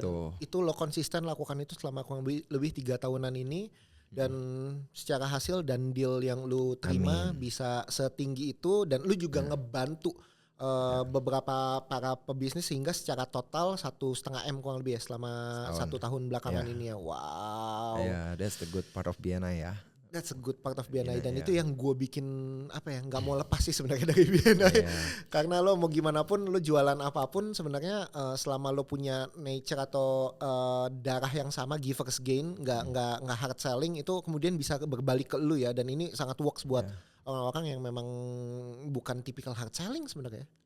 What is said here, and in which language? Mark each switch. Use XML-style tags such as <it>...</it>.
<id>Dan itu lo konsisten lakukan itu selama kurang lebih 3 tahunan ini, dan secara hasil dan deal yang lu terima bisa setinggi itu, dan lu juga ngebantu beberapa para pebisnis sehingga secara total 1,5 M kurang lebih ya selama Setahun. 1 tahun belakangan Ya. ini ya. Wow.</id> <en>Ya, that's the good part of BNI ya. That's a good part of BNI, dan</en> <id>Iya. itu yang gue bikin apa ya, nggak mau lepas sih sebenarnya dari BNI. Iya. Karena lo mau gimana pun, lo jualan apapun sebenarnya, selama lo punya nature atau darah yang sama,</id> <en>givers gain,</en> <id>nggak hard selling, itu kemudian bisa berbalik ke lo ya. Dan ini sangat works buat orang-orang yang memang bukan tipikal hard selling sebenarnya.</id>